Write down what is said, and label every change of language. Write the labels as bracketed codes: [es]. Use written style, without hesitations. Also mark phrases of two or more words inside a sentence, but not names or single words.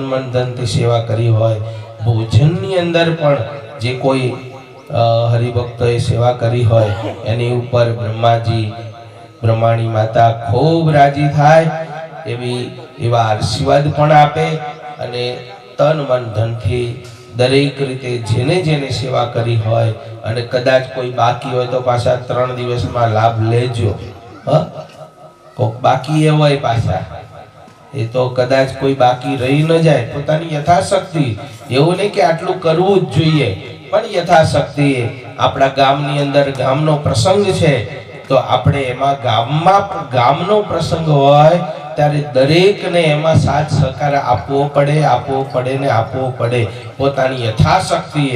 [gu] મન ધનથી સેવા કરી હોય, ભોજનની અંદર પણ જે કોઈ હરિભક્તોએ સેવા કરી હોય એની ઉપર બ્રહ્માજી, બ્રહ્માણી માતા ખૂબ રાજી થાય એવા આશીર્વાદ પણ આપે અને તન મન ધન થી દરેક રીતે જેને જેને સેવા કરી હોય અને કદાચ કોઈ બાકી હોય તો પાછા 3 દિવસ મેં લાભ લેજો। કોક બાકી એ હોય પાછા, એ તો કદાચ કોઈ બાકી રહી ન જાય. પોતાની યથાશક્તિ, એવું નહીં કે આટલું કરવું જ જોઈએ, પણ યથાશક્તિ આપણા ગામની અંદર ગામનો પ્રસંગ છે તો આપણે એમાં ગામનો પ્રસંગ હોય ત્યારે દરેકને એમાં સાથ સહકાર આપવો પડે પોતાની યથાશક્તિએ.